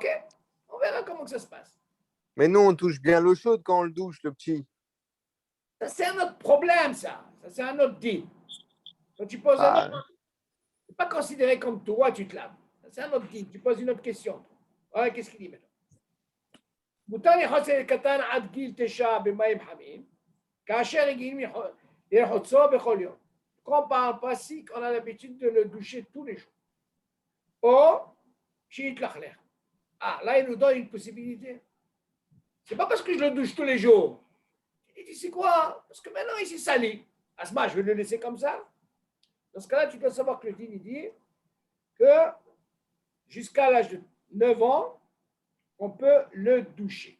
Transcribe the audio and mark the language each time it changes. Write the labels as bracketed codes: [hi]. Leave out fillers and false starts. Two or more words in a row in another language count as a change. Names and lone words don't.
[fr] On verra comment ça se passe. Mais nous, on touche bien l'eau chaude quand on le douche, le petit. Ça, c'est un autre problème, ça. Ça, c'est un autre deal. Quand tu poses un autre... Ce n'est pas considéré comme toi, tu te laves. Ça, c'est un autre deal. Tu poses une autre question. Voilà, qu'est-ce qu'il dit maintenant? [he] מותר לרחוץ ילד קטן עד גיל 9 במים חמים, כאשר רגילים לרחוצו בכל יום. [fr] Quand on parle pas si, on a l'habitude de le doucher tous les jours. [he] Ou, שיתלכלך. [fr] Ah, là, il nous donne une possibilité. C'est pas parce que je le douche tous les jours. Il dit, c'est quoi? Parce que maintenant, il s'est sali. Asma, je vais le laisser comme ça. Dans ce cas-là, tu dois savoir que le dîne, il dit que jusqu'à l'âge de 9 ans, on peut le doucher.